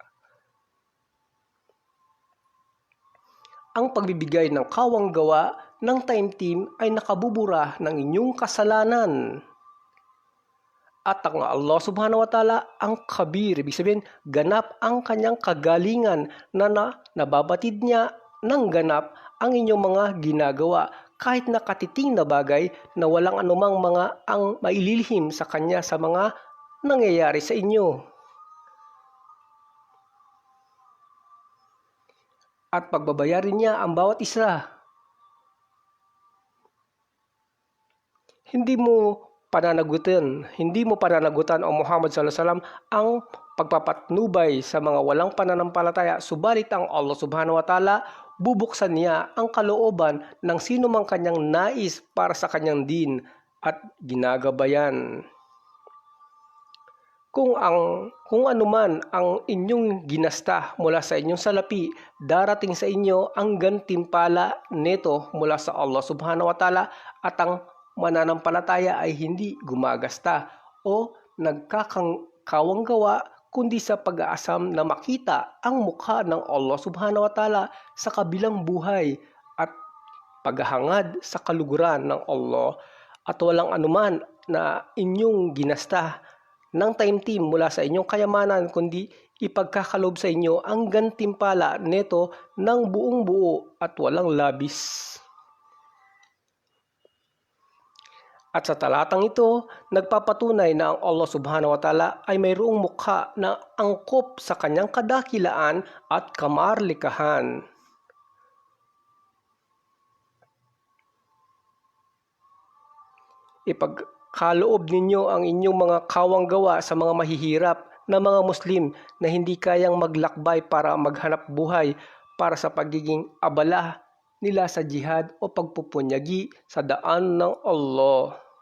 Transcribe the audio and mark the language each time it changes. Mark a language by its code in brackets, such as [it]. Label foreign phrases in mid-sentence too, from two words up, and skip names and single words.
[tl] Ang pagbibigay ng kawang gawa ng [en] time team [tl] ay nakabubura ng inyong kasalanan. At ang [ar] الله سبحانه وتعالى [tl] ang kabir, ibig sabihin ganap ang kanyang kagalingan na nababatid niya ng ganap ang inyong mga ginagawa, kahit na katiting na bagay na walang anumang mga ang maililihim sa kanya sa mga nangyayari sa inyo. At pagbabayarin niya ang bawat isa. Hindi mo pananagutan o Muhammad [ar] صلى الله عليه وسلم [tl] ang pagpapatnubay sa mga walang pananampalataya, subalit ang [ar] الله سبحانه وتعالى [tl] bubuksan niya ang kalooban ng sino mang kanyang nais para sa kanyang din at ginagabayan. Kung anuman ang inyong ginasta mula sa inyong salapi, darating sa inyo ang gantimpala neto mula sa [ar] الله سبحانه وتعالى, [tl] at ang mananampalataya ay hindi gumagasta o nagkakawang gawa, kundi sa pag-aasam na makita ang mukha ng [ar] الله سبحانه وتعالى [tl] sa kabilang buhay at paghahangad sa kaluguran ng Allah. At walang anuman na inyong ginasta ng [en] time team [tl] mula sa inyong kayamanan, kundi ipagkakalob sa inyo ang gantimpala neto ng buong buo at walang labis. At sa talatang ito, nagpapatunay na ang [ar] الله سبحانه وتعالى [tl] ay mayroong mukha na angkop sa kanyang kadakilaan at kamarlikahan. Ipagkaloob ninyo ang inyong mga kawang gawa sa mga mahihirap na mga Muslim na hindi kayang maglakbay para maghanap buhay para sa pagiging abala nila sa jihad o pagpupunyagi sa daan ng Allah.